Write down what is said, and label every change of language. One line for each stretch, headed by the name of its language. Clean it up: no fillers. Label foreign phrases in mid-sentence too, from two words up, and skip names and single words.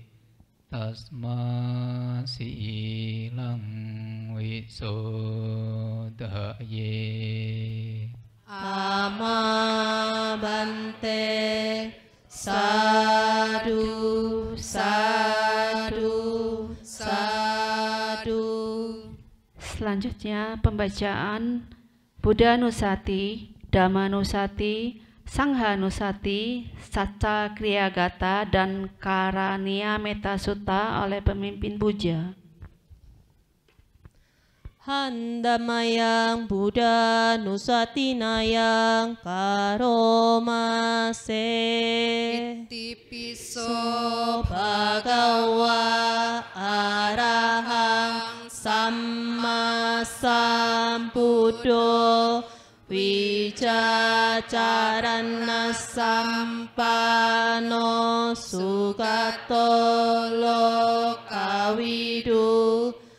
Pali: Tasma silang wisodaye. Amabante. Sadu, sadu, sadu.
Indonesian: Selanjutnya pembacaan Buddha Nusati, Dhamma Nusati, Sangha Nusati, Saca Kriyagata, dan Karania Metta Sutta oleh pemimpin puja.
Pali: Handamayang Buddha Nusatinayang Karomase. Itipiso Bhagawa Arahang sambuddho wijacarana sampano sugato lokawidu